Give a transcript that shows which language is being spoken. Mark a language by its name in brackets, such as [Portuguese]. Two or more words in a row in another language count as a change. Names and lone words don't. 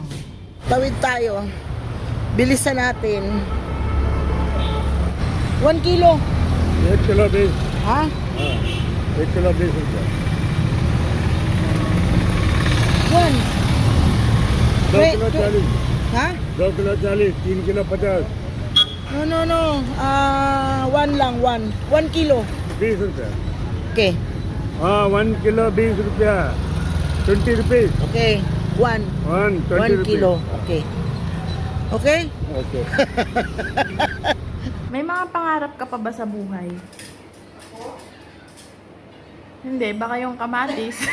[Filipino] Tawid tayo. Bilisan natin. 1 kilo. [Hindi] 1 kilo बीस [Filipino] Ha? [Hindi] हाँ 1 किलो 20 रुपया 1. 2 किलो 40 [Filipino] Ha? [Hindi] 2 किलो 40 3 किलो 50 [Filipino] No. 1 lang, 1. 1 kilo. [Hindi] 20 रुपया Okay. हाँ 1 किलो 20 रुपया 20 रुपीस Okay. 1. 1 1 20 kilo. Okay. Okay? ओके [Filipino] May mga pangarap ka pa ba sa buhay? Hindi, baka yung kamatis.